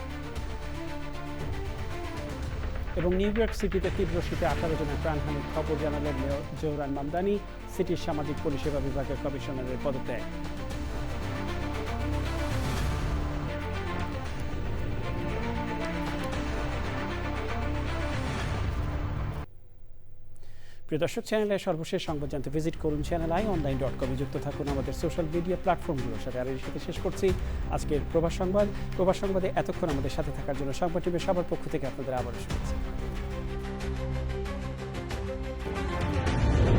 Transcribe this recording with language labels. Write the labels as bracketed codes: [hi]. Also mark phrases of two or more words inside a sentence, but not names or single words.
[bn] এবং নিউ ইয়র্ক সিটিতে তীব্র শীতে 18 জনের প্রাণহানির খবর জানালেন মেয়র জোহরান মামদানি, সিটির সামাজিক পরিষেবা বিভাগের কমিশনারের পদত্যাগ। প্রিয় দর্শক, চ্যানেলের সর্বশেষ সংবাদ জানতে ভিজিট করুন channeli.online.com যুক্ত থাকুন আমাদের সোশ্যাল মিডিয়া প্ল্যাটফর্মগুলোর সাথে। আর এর সাথে শেষ করছি আজকের প্রবাস সংবাদ। প্রবাস সংবাদে এতক্ষণ আমাদের সাথে থাকার জন্য সংবাদ টিমের সবার পক্ষ থেকে আপনাদের আবারও শুভেচ্ছা।